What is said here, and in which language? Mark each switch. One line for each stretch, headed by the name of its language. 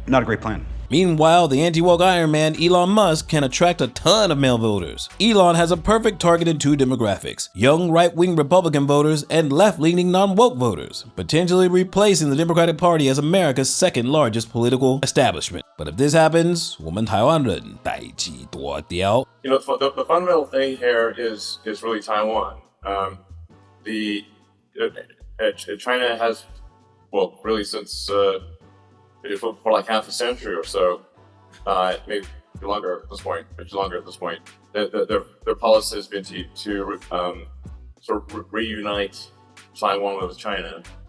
English: Not a great plan. Meanwhile, the anti-woke Iron Man, Elon Musk, can attract a ton of male voters. Elon has a perfect target in 2 demographics: young right-wing Republican voters and left-leaning non-woke voters, potentially replacing the Democratic Party as America's 2nd largest political establishment. But if this happens,
Chinese: 我们台湾人代志大条.
English: You know, the fundamental thing here is really Taiwan. China has, well, really since for like half a century or so, maybe longer at this point, their policy has been to sort of reunite Taiwan with China.